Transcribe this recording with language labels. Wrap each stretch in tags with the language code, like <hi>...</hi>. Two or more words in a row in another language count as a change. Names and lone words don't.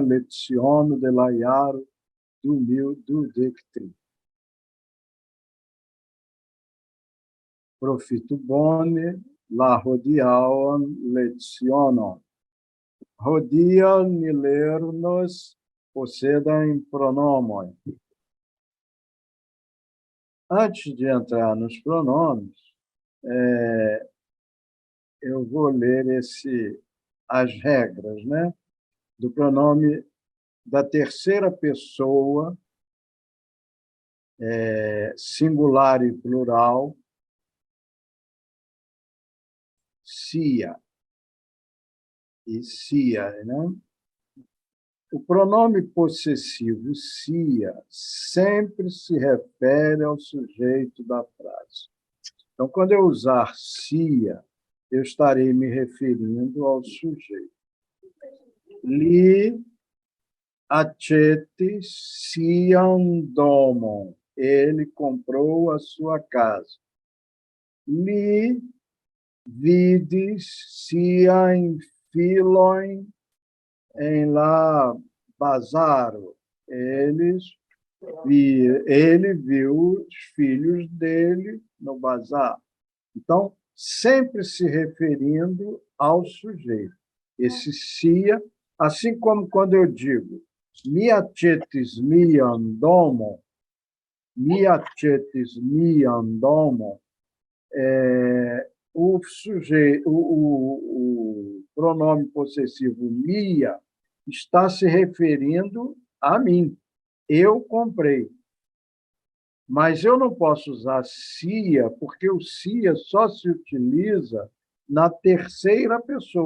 <eo>leciono de la jaro 2023. Profitu bone la hodiaŭan lecionon. Hodiaŭ ni lernos posedajn pronomojn.</eo> <pt>Antes de entrar nos pronomes, eu vou ler as regras, né, do pronome da terceira pessoa, singular e plural, sia e sia, né? O pronome possessivo sia sempre se refere ao sujeito da frase. Então, quando eu usar sia, eu estarei me referindo ao sujeito.</pt> <eo>Li accetis sian domon.</eo> <pt>Ele comprou a sua casa.</pt> <eo>Li vidis sian filojn em la bazaro.</eo> <pt>Ele viu os filhos dele no bazar. Então, sempre se referindo ao sujeito. Esse sia, assim como quando eu digo</pt> <eo>mi accetis mian domon,</eo> <pt>o sujeito, o pronome possessivo mia está se referindo a mim. Eu comprei. Mas eu não posso usar sia, porque o sia só se utiliza na terceira pessoa.</pt>